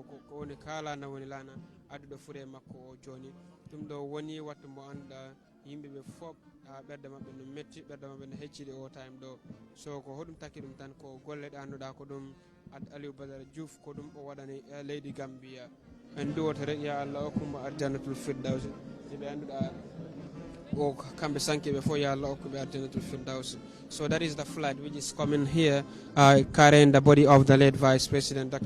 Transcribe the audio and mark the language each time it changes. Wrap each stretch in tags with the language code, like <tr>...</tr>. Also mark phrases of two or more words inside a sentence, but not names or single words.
<ff>ko woni kalana woni lana adduɗo fure makko o joni ɗum ɗo woni wattu mo anduɗa yimɓeɓe fof ɓerde mabɓe no metti ɓerde mabɓe no hecciɗi o time ɗo so ko hoɗum takki ɗum tan ko golle ɗe anduɗa ko ɗum Aliou Badara Joof ko ɗum o waɗani leydi Gambia en duwoto rek</ff> <ar>يا الله</ar> <ff>hokkumo</ff> <ar>الجنة الفردوس</ar> <ff>ɓe anduɗa o kamɓe sankiɓe fof</ff> <ar>يا الله</ar> <ff>hokkuɓe</ff> <ar>الجنة الفردوس.</ar> <en>So that is the flight which is coming here carrying the body of the late Vice President Dr.</en>